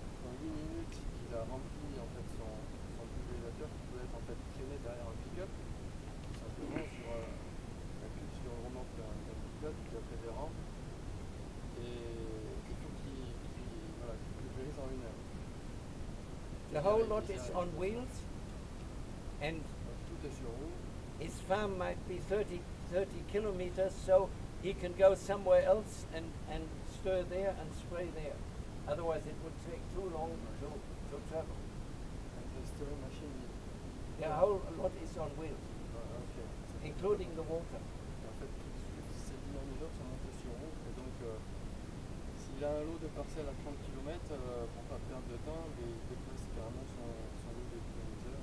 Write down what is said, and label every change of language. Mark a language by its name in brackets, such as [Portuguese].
[French] En 8 minutes, il a rempli en fait son pulvérisateur qui peut être en fait traîné derrière un pick-up, tout simplement sur le remorque d'un pick-up qui a fait des rampes. Et il faut qu'il pulvérise en 1 heure. [English] The whole lot is on wheels, and [French] Tout est sur roue. [English] his farm might be 30 kilometers, so he can go somewhere else and stir there and spray there. Otherwise it would take too long to travel. And the stirring machine. The whole lot is on wheels, Ok. including the water. [French] En fait, tous ces dynamiseurs sont montés sur roue. Et donc, s'il a un lot de parcelles à 30 km, pour pas perdre de temps, il déplace carrément son lot de dynamiseurs.